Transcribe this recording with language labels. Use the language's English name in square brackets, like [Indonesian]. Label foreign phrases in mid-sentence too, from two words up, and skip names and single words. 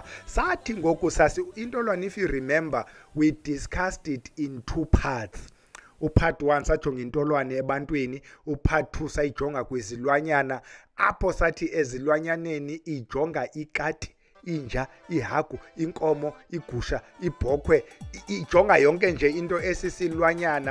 [Xhosa] Sathi ngoku intolwane, [English] if you remember, we discussed it in two parts. [Xhosa] Upart 1 sajonga intolwane ebantwini, upart 2 sayijonga kwizilwanyana, apho sathi ezilwanyaneni ijonga ikati, inja, ihagu, inkomo, igusha, ibhokhwe, ijonga yonke nje into esisilwanyana.